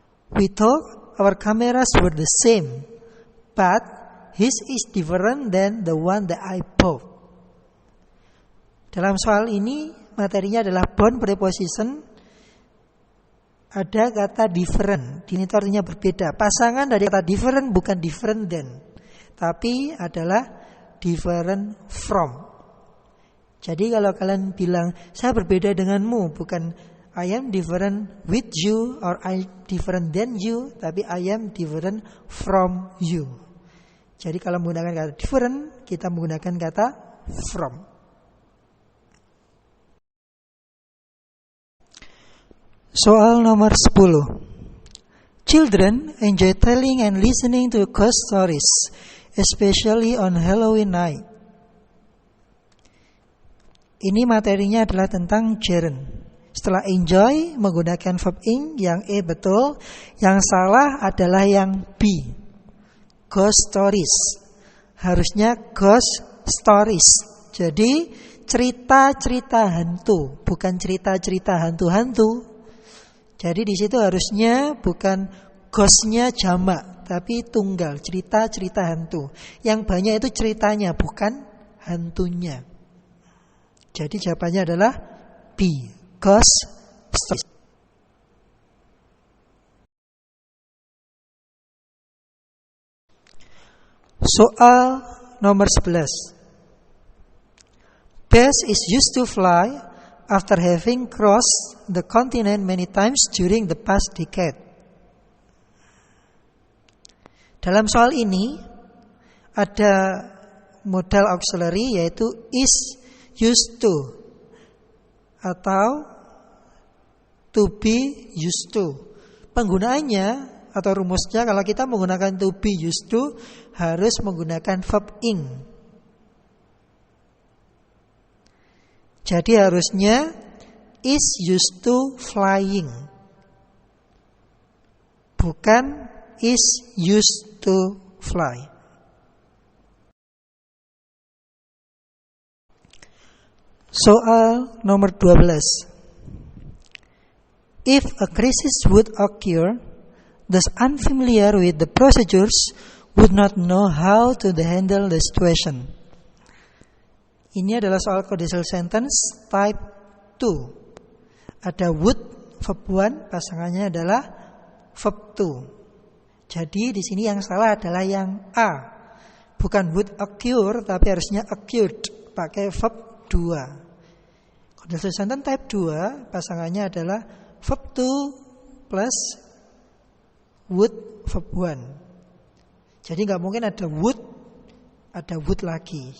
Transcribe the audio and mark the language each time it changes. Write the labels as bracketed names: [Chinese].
[English] We thought our cameras were the same, but his is different than the one that I bought. [Indonesian] Dalam soal ini materinya adalah bound preposition. Ada kata different, ini itu artinya berbeda. Pasangan dari kata different bukan [English] different than, [Indonesian] tapi adalah [English] different from. [Indonesian] Jadi kalau kalian bilang saya berbeda denganmu, bukan [English] I am different with you [Indonesian] or [English] I different than you, [Indonesian] tapi [English] I am different from you. [Indonesian] Jadi kalau menggunakan kata different, kita menggunakan kata from. Soal nomor 10. [English] Children enjoy telling and listening to ghost stories, especially on Halloween night. [Indonesian] Ini materinya adalah tentang gerund. Setelah enjoy menggunakan verb ing, yang E betul, yang salah adalah yang B. [English] Ghost stories. Harusnya ghost stories. [Indonesian] Jadi cerita-cerita hantu, bukan cerita-cerita hantu-hantu. Jadi di situ harusnya bukan ghostnya jamak, tapi tunggal, cerita-cerita hantu. Yang banyak itu ceritanya, bukan hantunya. Jadi jawabannya adalah B, [English] ghost stories. [Indonesian] Soal nomor 11. [English] Bess is used to fly after having crossed the continent many times during the past decade. [Indonesian] Dalam soal ini ada modal auxiliary yaitu [English] is used to [Indonesian] atau [English] to be used to. [Indonesian] Penggunaannya atau rumusnya kalau kita menggunakan [English] to be used to [Indonesian] harus menggunakan verb ing. Jadi harusnya [English] is used to flying, [Indonesian] bukan [English] is used to fly. [Indonesian] Soal nomor 12. [English] If a crisis would occur, those unfamiliar with the procedures would not know how to handle the situation. [Indonesian] Ini adalah soal conditional sentence type 2. Ada would, verb 1, pasangannya adalah verb 2. Jadi di sini yang salah adalah yang A. Bukan [English] would occur, [Indonesian] tapi harusnya occurred, pakai verb 2. Conditional sentence type 2 pasangannya adalah verb 2 plus would verb 1. Jadi nggak mungkin ada would lagi.